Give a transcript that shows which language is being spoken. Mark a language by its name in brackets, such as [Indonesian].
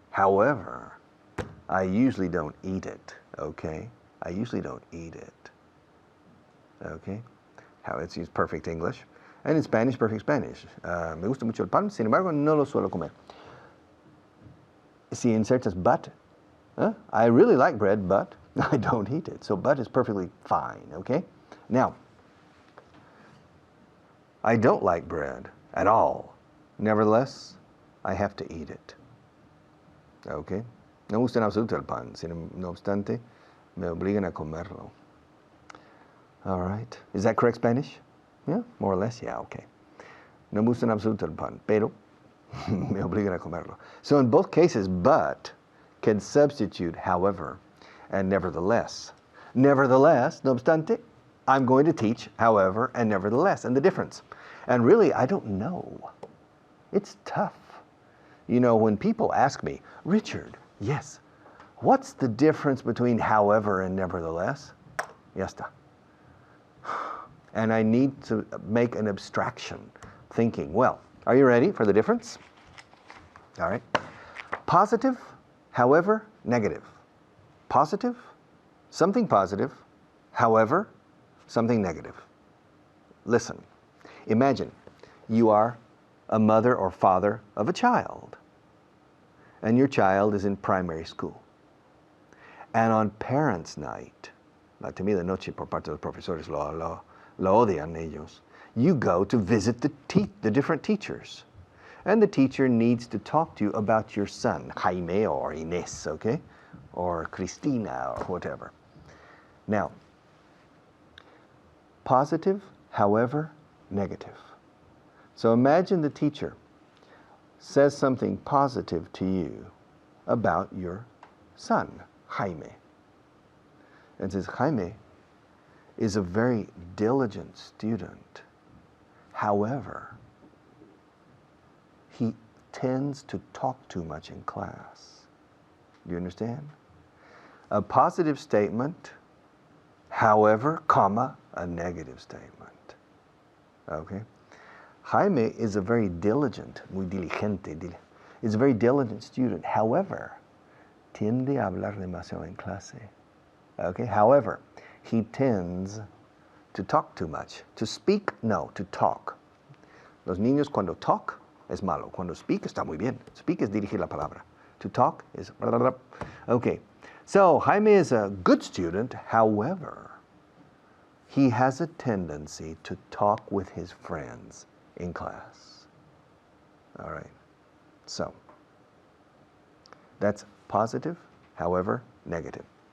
[English] However, I usually don't eat it. Okay? I usually don't eat it. Okay? How it's used perfect English. And in Spanish, perfect Spanish. [Spanish] Me gusta mucho el pan, sin embargo, no lo suelo comer. Si insertas [English] but, I really like bread, but I don't eat it. So but is perfectly fine. Okay? Now, I don't like bread at all. Nevertheless, I have to eat it. Okay? [Spanish] No me gusta en absoluto el pan. No obstante, me obligan a comerlo. [English] All right. Is that correct Spanish? Yeah, more or less. Yeah, okay. [Spanish] No me gusta en absoluto el pan, pero me obligan a comerlo. [English] So in both cases, but can substitute however and nevertheless. Nevertheless, [Spanish] no obstante, [English] I'm going to teach however and nevertheless and the difference. And really, I don't know. It's tough. You know, when people ask me, Richard, yes, what's the difference between however and nevertheless? [Spanish] Ya está. [English] And I need to make an abstraction, thinking, well, are you ready for the difference? All right. Positive, however, negative. Positive, something positive, however, something negative. Listen, imagine you are a mother or father of a child, and your child is in primary school. And on parents' night, [Spanish] la comida de noche por parte de los profesores lo odian ellos. [English] You go to visit the different teachers. And the teacher needs to talk to you about your son, Jaime or Inés, okay? Or Cristina or whatever. Now, positive, however, negative. So imagine the teacher says something positive to you about your son, Jaime. And says, Jaime is a very diligent student. However, he tends to talk too much in class. Do you understand? A positive statement, however, comma, a negative statement. Okay? Jaime is a very diligent, [Spanish] muy diligente, [English] is a very diligent student. [Spanish] However, tiende a hablar demasiado en clase. [English] Okay? However, he tends to talk too much. To speak, no, to talk. [Spanish] Los niños cuando talk es malo. Cuando speak está muy bien. Speak es dirigir la palabra. [English] To talk is blah, blah, blah. Okay. So Jaime is a good student. However, he has a tendency to talk with his friends in class. All right. So that's positive, however, negative.